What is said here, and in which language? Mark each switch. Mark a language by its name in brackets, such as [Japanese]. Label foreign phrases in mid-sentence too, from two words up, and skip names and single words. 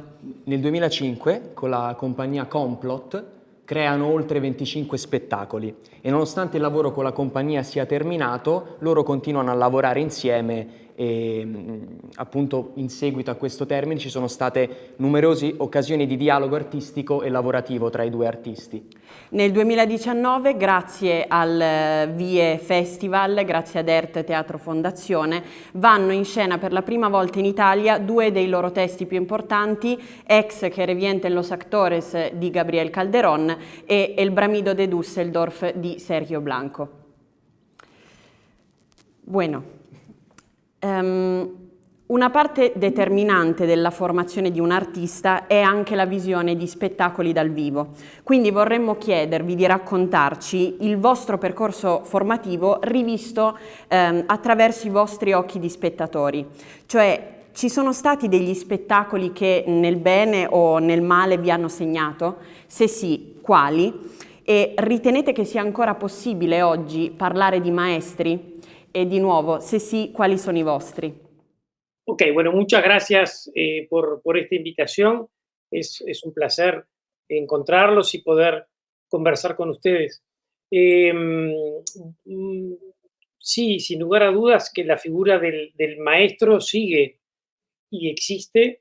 [Italian] Nel 2005, con la compagnia Complot, creano oltre 25 spettacoli e nonostante il lavoro con la compagnia sia terminato, loro continuano a lavorare insieme e appunto in seguito a questo termine ci sono state numerose occasioni di dialogo artistico e lavorativo tra i due artisti. Nel 2019, grazie al VIE Festival, grazie ad ERT Teatro Fondazione, vanno in scena per la prima volta in Italia due dei loro testi più importanti, Ex che revienta en los actores di Gabriel Calderón e El Bramido de Düsseldorf di Sergio Blanco. [Spanish] Bueno. [Italian] Una parte determinante della formazione di un artista è anche la visione di spettacoli dal vivo. Quindi vorremmo chiedervi di raccontarci il vostro percorso formativo rivisto attraverso i vostri occhi di spettatori. Cioè, ci sono stati degli spettacoli che nel bene o nel male vi hanno segnato? Se sì, quali? E ritenete che sia ancora possibile oggi parlare di maestri? [Spanish] E di nuevo, se sí, ¿cuáles son los vostri? Ok, bueno, muchas gracias por esta invitación. Es un placer encontrarlos y poder conversar con ustedes. Sí, sin lugar a dudas que la figura del maestro sigue y existe.